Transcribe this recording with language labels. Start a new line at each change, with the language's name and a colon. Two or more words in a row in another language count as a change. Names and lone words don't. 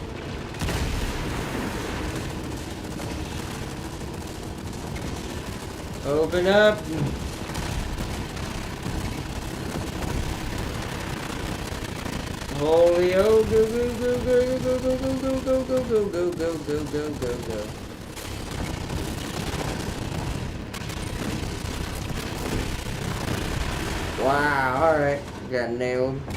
English: Open up. Holy oh, go go go go go go go go go go go go go go go go go. Wow, alright. Got nailed.